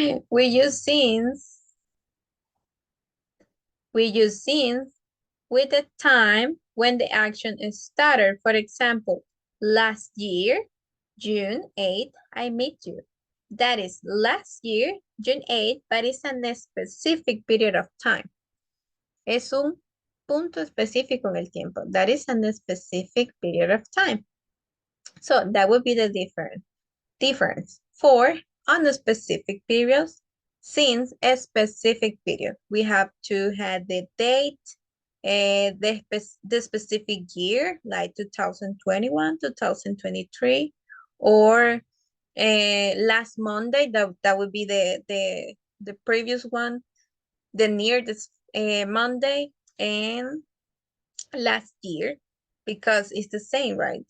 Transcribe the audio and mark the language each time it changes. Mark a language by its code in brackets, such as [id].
[en] We use since with the time when the action is started. For example, last year, June 8th, I met you. That is last year, June 8th, but it's a specific period of time. [es] Es un punto específico en el tiempo. [en] That is a specific period of time. So that would be the difference. For unspecific periods, since a specific period, we have to have the date, the specific year, like 2021, 2023, or last Monday, that would be the previous one, the nearest Monday, and last year, because it's the same, right?